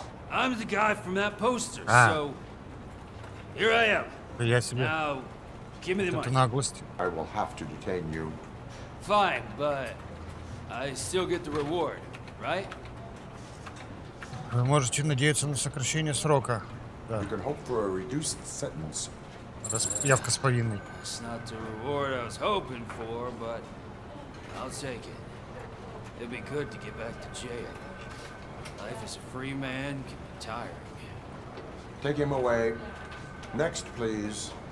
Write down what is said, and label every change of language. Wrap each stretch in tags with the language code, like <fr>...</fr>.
<en>I'm the guy from that poster, so here I am.</en> <ru>Я себе.</ru> <en>Now, give me the money.</en> <ru>Это наглость.</ru> <en>I will have to detain you. Fine, but I still get the reward, right?</en> <ru>Вы можете надеяться на сокращение срока. Да.</ru> <en>You can hope for a reduced sentence.</en> <ru>Явка с повинной.</ru> <en>It's not the reward I was hoping for, but I'll take it. It'd be good to get back to jail. Life as a free man can be tiring. Take him away. Next, please.</en>